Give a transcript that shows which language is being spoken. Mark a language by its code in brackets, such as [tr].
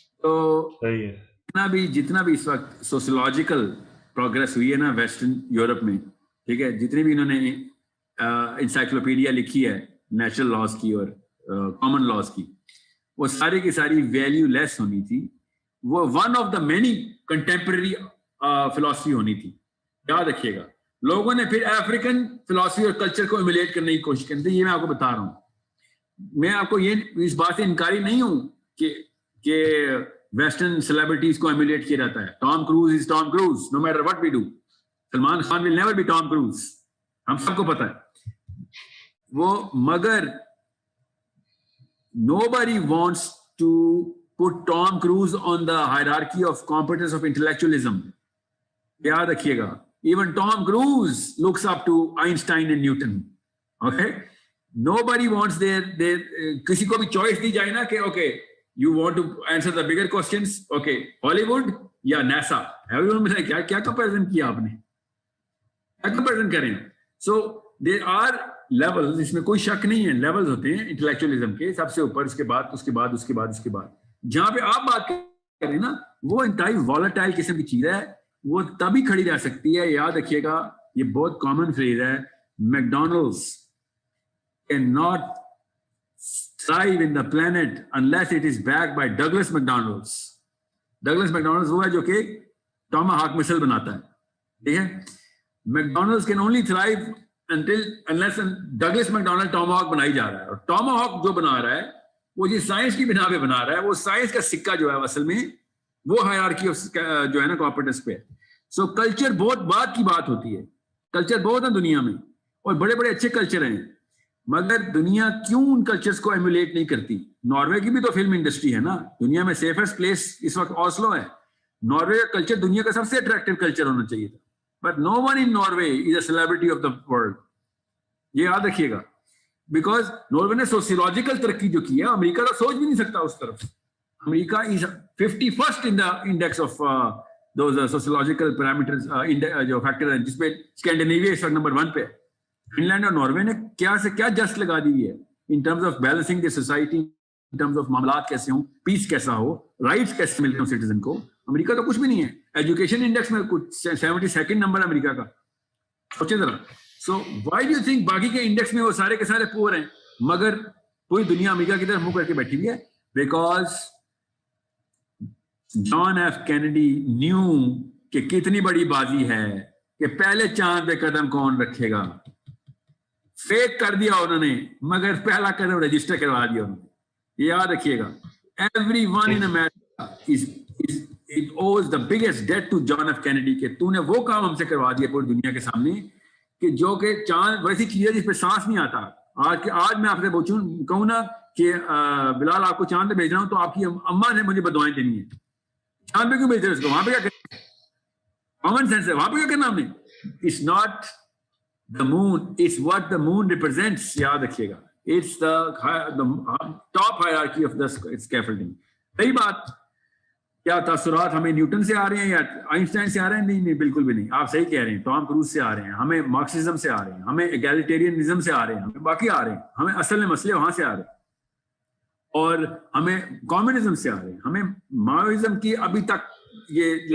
[ur] تو جتنا بھی اس وقت سوشولوجیکل پروگرس ہوئی ہے نا ویسٹرن یورپ میں, ٹھیک ہے, جتنی بھی انہوں نے انسائکلوپیڈیا لکھی ہے نیچرل لاز کی اور کامن لاز کی, وہ ساری کی ساری ویلیو لیس ہونی تھی. وہ [en] one of the many contemporary philosophy [ur] ہونی تھی. یاد رکھیے گا, لوگوں نے پھر افریقن فلاسفی اور کلچر کو ایمولیٹ کرنے کی کوشش کی تھی. یہ میں آپ کو بتا رہا ہوں. میں آپ کو یہ اس بات سے انکاری نہیں ہوں کہ ویسٹرن سیلیبریٹیز کو ایمولیٹ کیا جاتا ہے. [en] Tom Cruise is Tom Cruise no matter what we do. Salman Khan will never be Tom Cruise, [ur] ہم سب کو پتا ہے وہ. مگر [en] nobody wants to put Tom Cruise on the hierarchy of competence of intellectualism. [ur] یاد رکھیے گا, [en] even Tom Cruise looks up to Einstein and Newton. Okay, nobody wants their [ur] کسی کو بھی چوائس دی جائے نا کہ [en] okay you want to answer the bigger questions, okay Hollywood [ur] یا [en] NASA, everyone [ur] میں کیا [en] comparison [ur] کیا آپ نے, کیا [en] comparison [ur] کریں. [en] So there are [ur] لیولز, اس میں کوئی شک نہیں ہے, لیولز ہوتے ہیں انٹلیکچوئلزم کے, سب سے اوپر, اس کے بعد اس کے بعد اس کے بعد اس کے بعد. جہاں پہ آپ بات کریں نا وہ انتہائی والیٹائل قسم کی چیز ہے, وہ تبھی کھڑی رہ سکتی ہے. یاد رکھیے گا یہ بہت کامن فریز ہے, [en] McDonald's can not thrive in the planet unless it is backed by Douglas McDonald's. [ur] Douglas McDonald's وہ ہے جو کہ ٹاماہاک مسل بناتا ہے, ٹھیک ہے. [en] McDonald's can only thrive unless [ur] Douglas McDonald ٹاماہاک بنائی جا رہا ہے. اور ٹاماہاک جو بنا رہا ہے وہ جی سائنس کی بنا پہ بنا رہا ہے, وہ سائنس کا سکہ جو ہے اصل میں وہ ہائرارکی جو ہے نا کمپیٹنس پہ. سو کلچر بہت بات کی بات ہوتی ہے, کلچر بہت ہے دنیا میں اور بڑے بڑے اچھے کلچر ہیں, مگر دنیا کیوں ان کلچرز کو ایمولیٹ نہیں کرتی. ناروے کی بھی تو فلم انڈسٹری ہے نا, دنیا میں سیفسٹ پلیس اس وقت اوسلو ہے. ناروے کا کلچر دنیا کا سب سے اٹریکٹیو کلچر ہونا چاہیے تھا, [en] but no one in Norway is a celebrity of the world. [ur] یہ یاد رکھیے گا, [en] because [ur] ناروے نے سوسیولوجیکل ترقی جو کی ہے, امریکہ تو سوچ بھی نہیں سکتا اس طرف. امریکہ [en] is 51st in the index of those sociological parameters, [ur] جو فیکٹر ہیں جس پہ اسکینڈینیویا اس وقت نمبر 1 پہ. فن لینڈ اور ناروے نے کیا سے کیا جسٹ لگا دی ہے in terms of balancing the society, in terms of معاملات کیسے ہوں, پیس کیسا ہو, رائٹس کیسے ملتے ہوں سٹیزن کو. امریکہ تو کچھ بھی نہیں ہے. ایجوکیشن انڈیکس میں کچھ 72nd نمبر امریکہ کا, سوچیں ذرا. [en] so why do you think [ur] باقی کے انڈیکس میں وہ سارے کے سارے پور ہیں مگر پوری دنیا امریکہ کی طرف منہ کر کے بیٹھی ہوئی ہے؟ [en] because John F Kennedy knew [ur] کہ کتنی بڑی بازی ہے کہ پہلے چاند پہ قدم کون رکھے گا. فیک کر دیا انہوں نے مگر پہلا قدم رجسٹر کروا دیا انہوں نے. یہ یاد رکھیے گا. [en] Everyone in America it owes the biggest debt to John F. [ur] Kennedy کہ تو نے وہ کام ہم سے کروا دیا پوری دنیا کے سامنے کہ جو کہ چاند ویسی چیز ہے جس پہ سانس نہیں آتا. آج میں آپ سے کہوں نا کہ بلال آپ کو چاند پہ بھیج رہا ہوں تو آپ کی اماں نے مجھے بدوائیں دینی ہے. چاند پہ کیوں بھیج رہے اس کو, وہاں پہ کیا کرنا, کامن سینس ہے, وہاں پہ کیا کرنا ہم نے. [en] It's not the moon, it's what the moon represents. [ur] یاد رکھیے گا, [en] it's the top hierarchy of the scaffolding. [ur] صحیح بات. کیا تاثرات ہمیں نیوٹن سے آ رہے ہیں یا آئنسٹائن سے آ رہے ہیں؟ نہیں, بالکل بھی نہیں. آپ صحیح کہہ رہے ہیں, ٹام کروز سے آ رہے ہیں, ہمیں مارکسزم سے آ رہے ہیں, ہمیں ایگالیٹیرینزم سے آ رہے ہیں, ہمیں باقی آ رہے ہیں, ہمیں اصل میں مسئلے وہاں سے آ رہے ہیں, اور ہمیں کمیونزم سے آ رہے ہیں, ہمیں ماوئزم کی ابھی تک یہ